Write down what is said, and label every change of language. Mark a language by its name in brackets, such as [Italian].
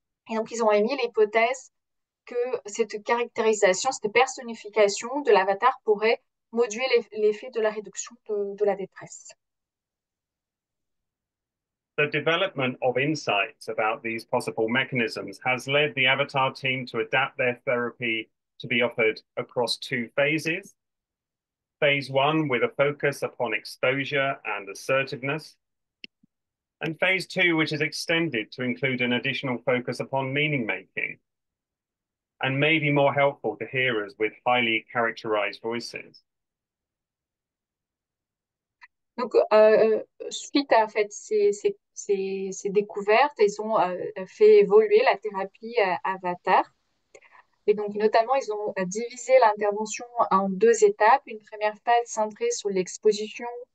[French] Et donc, ils ont émis l'hypothèse que cette caractérisation, cette personnification de l'avatar pourrait moduler l'effet de la réduction de la détresse. [English] The development of insights about these possible mechanisms has led the avatar team to adapt their therapy to be offered across two phases. Phase 1 with a focus upon exposure and assertiveness, and phase 2, which is extended to include an additional focus upon meaning making, and may be more helpful to hearers with highly characterized voices. [French] Donc, suite à en fait, ces découvertes, ils ont fait évoluer la thérapie avatar. Et donc, notamment, ils ont divisé l'intervention en deux étapes. Une première phase centrée sur l'exposition